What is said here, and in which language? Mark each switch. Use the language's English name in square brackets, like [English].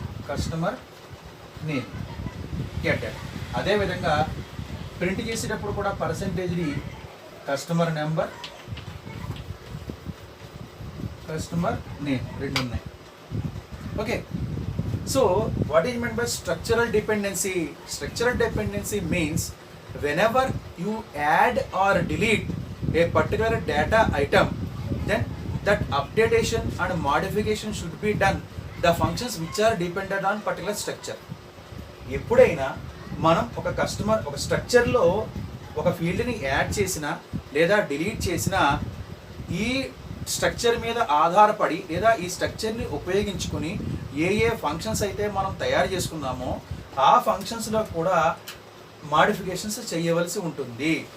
[English] Customer name. Get data. [Telugu] అదేవిధంగా print చేసేటప్పుడు కూడా పర్సెంటేజ్ది కస్టమర్ నెంబర్, కస్టమర్ నేమ్ రెండు ఉన్నాయి. [English] Okay, so what is meant by structural dependency? Structural dependency means whenever you add or delete a particular data item, then that updatation and modification should be done the functions which are dependent on particular structure. [Telugu] ఎప్పుడైనా మనం ఒక స్ట్రక్చర్లో ఒక ఫీల్డ్ని add చేసినా లేదా delete చేసినా, ఈ structure మీద ఆధారపడి లేదా ఈ స్ట్రక్చర్ని ఉపయోగించుకుని ఏ ఫంక్షన్స్ అయితే మనం తయారు చేసుకున్నామో ఆ ఫంక్షన్స్లో కూడా మాడిఫికేషన్స్ చేయవలసి ఉంటుంది.